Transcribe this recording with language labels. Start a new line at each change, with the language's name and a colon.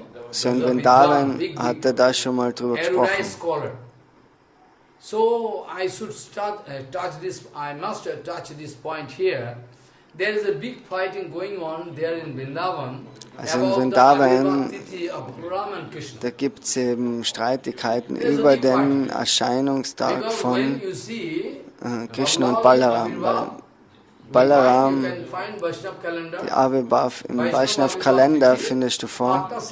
German: So in Vrindavan hat er da schon mal drüber gesprochen.
English: So I should touch this. I must touch this point here. There is a big fighting going on there in Vrindavan.
German: Also in Vrindavan, da gibt es eben Streitigkeiten über den Erscheinungstag von Krishna und Balaram. Weil Balaram, die Avibhav im Vaishnav-Kalender findest du vor.